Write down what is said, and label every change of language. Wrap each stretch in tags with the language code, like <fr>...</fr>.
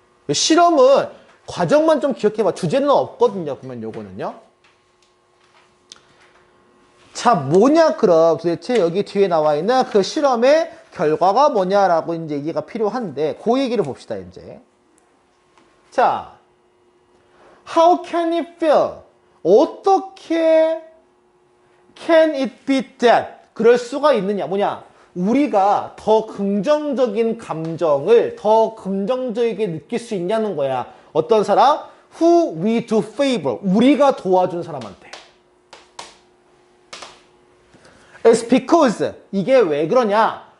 <ko>실험은 과정만 좀 기억해봐. 주제는 없거든요. 그러면 요거는요. 자, 뭐냐, 그럼 도대체 여기 뒤에 나와 있는 그 실험의 결과가 뭐냐라고 이제 얘기가 필요한데, 그 얘기를 봅시다, 이제.</ko> <en>자, how can it feel?</en> <ko>어떻게</ko> <en>can it be that?</en> <ko>그럴 수가 있느냐? 뭐냐? 우리가 더 긍정적인 감정을 더 긍정적이게 느낄 수 있냐는 거야. 어떤 사람?</ko> <en>Who we do favor.</en> <ko>우리가 도와준 사람한테.</ko> <en>It's because.</en> <ko>이게 왜 그러냐?</ko>